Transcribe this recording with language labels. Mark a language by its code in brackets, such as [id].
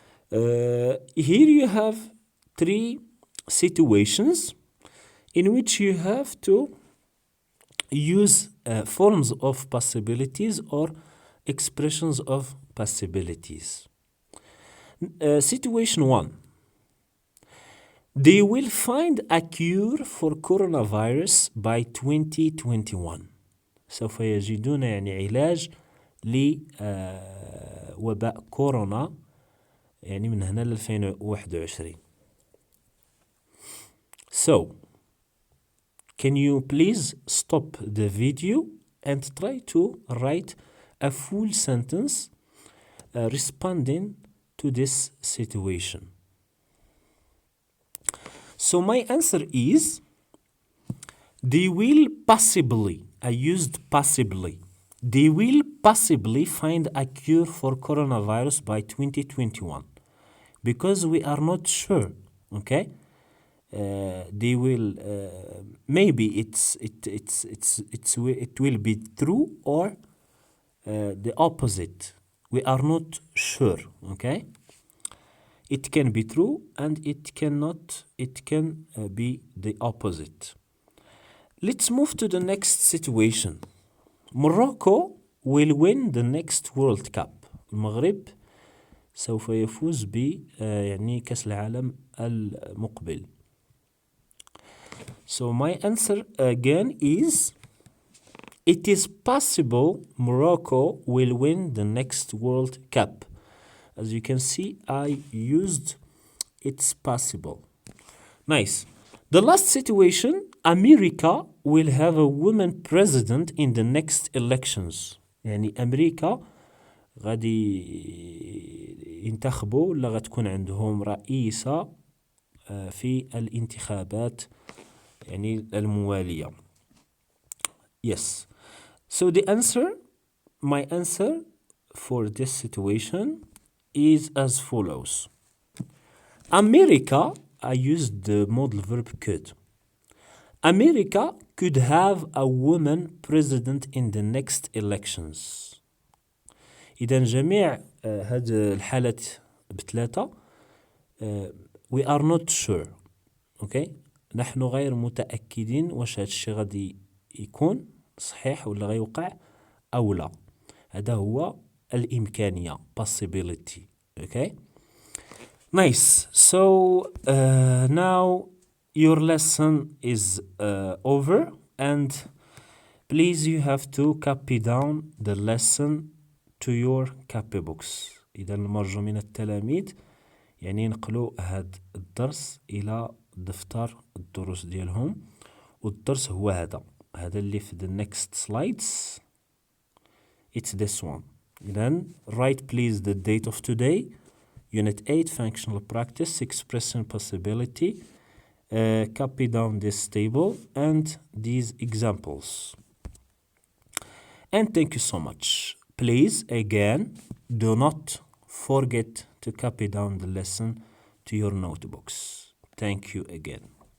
[en] Here you have 3 situations in which you have to use forms of possibilities or expressions of possibilities. Situation 1. They will find a cure for coronavirus by 2021. [ar] سوف يجدون يعني علاج لوباء كورونا يعني من هنا ل 2021. [en] So, can you please stop the video and try to write a full sentence responding to this situation? So my answer is, they will possibly, I used possibly, they will possibly find a cure for coronavirus by 2021 because we are not sure, okay? They will maybe it will be true or the opposite. We are not sure, okay? It can be true and it can be the opposite. Let's move to the next situation. Morocco will win the next World Cup. [ar] المغرب سوف يفوز ب يعني كأس العالم المقبل. [en] So my answer again is, it is possible Morocco will win the next World Cup. As you can see, I used it's possible. Nice. The last situation, America will have a woman president in the next elections. [ar] يعني أمريكا غادي ينتخبوا ولا غتكون عندهم رئيسة في الانتخابات يعني الموالية. [en] Yes. So my answer for this situation is as follows. America, I used the modal verb could. America could have a woman president in the next elections. [ar] إذا جميع هاد الحالات بثلاثة [en] we are not sure. Okay? [ar] نحن غير متأكدين واش هاد الشيء غادي يكون صحيح ولا غيوقع أو لا. هذا هو الإمكانية possibility. [en] Okay? Nice. So now your lesson is over and please you have to copy down the lesson to your copybooks. [ar] إذا المرجو من التلاميذ يعني ينقلوا هذا الدرس إلى دفتر الدروس ديالهم، والدرس هو هذا اللي في [en] the next slides. It's this one. Then write please the date of today. Unit 8 functional practice expression possibility. Copy down this table and these examples. And thank you so much. Please again do not forget to copy down the lesson to your notebooks. Thank you again.